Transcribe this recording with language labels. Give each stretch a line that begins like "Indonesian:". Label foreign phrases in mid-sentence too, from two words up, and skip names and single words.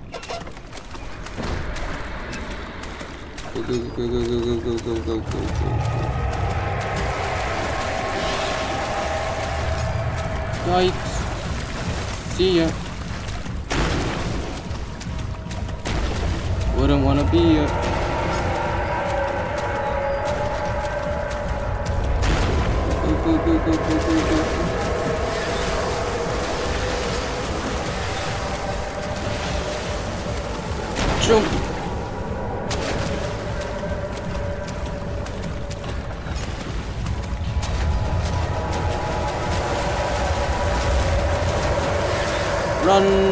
English: Go, go, go, go, go, go, go, go, go, go, go. Yikes. See ya. Wouldn't wanna be ya. Go, go, go, go, go, go. Jump. Run!